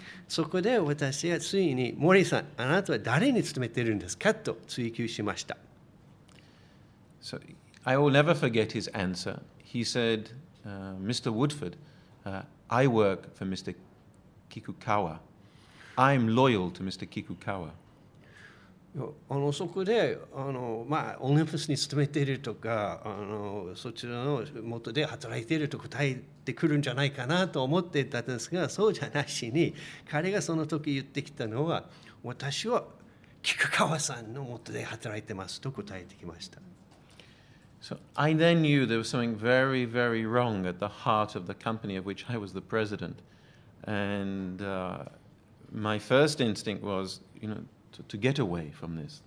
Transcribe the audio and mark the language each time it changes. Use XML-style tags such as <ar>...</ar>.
<ja>そこで私はついに、森さん、あなたは誰に勤めているんですかと追求しました。</ja> <en>So I will never forget his answer. He said, Mr. Woodford, I work for Mr. Kikukawa. I'm loyal to Mr. Kikukawa.</en> <ja>そこでオリンパスに勤めているとかそちらの元で働いていると答えてくるんじゃないかなと思っていたんですが、そうじゃなしに彼がその時言ってきたのは、私は菊川さんの元で働いてますと答えてきました。</ja> <en>So I then knew there was something very, very wrong at the heart of the company of which I was the president. And my first instinct was, to get away from this.</en>